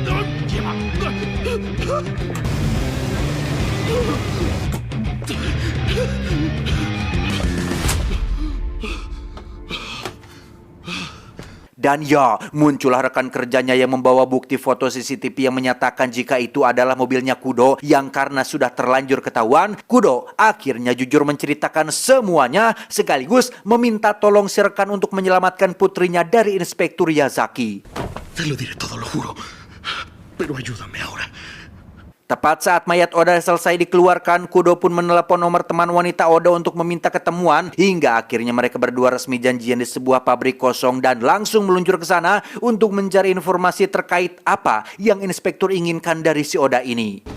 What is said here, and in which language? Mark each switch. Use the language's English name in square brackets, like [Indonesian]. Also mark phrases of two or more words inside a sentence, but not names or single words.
[Indonesian] Dan ya, muncullah rekan kerjanya yang membawa bukti foto CCTV yang menyatakan jika itu adalah mobilnya Kudo yang karena sudah terlanjur ketahuan, Kudo akhirnya jujur menceritakan semuanya sekaligus meminta tolong si rekan untuk menyelamatkan putrinya dari Inspektur Yazaki. [Spanish] Te lo diré todo, lo juro. Pero ayúdame ahora. [Indonesian] Tepat saat mayat Oda selesai dikeluarkan, Kudo pun menelepon nomor teman wanita Oda untuk meminta ketemuan hingga akhirnya mereka berdua resmi janjian di sebuah pabrik kosong dan langsung meluncur ke sana untuk mencari informasi terkait apa yang inspektur inginkan dari si Oda ini.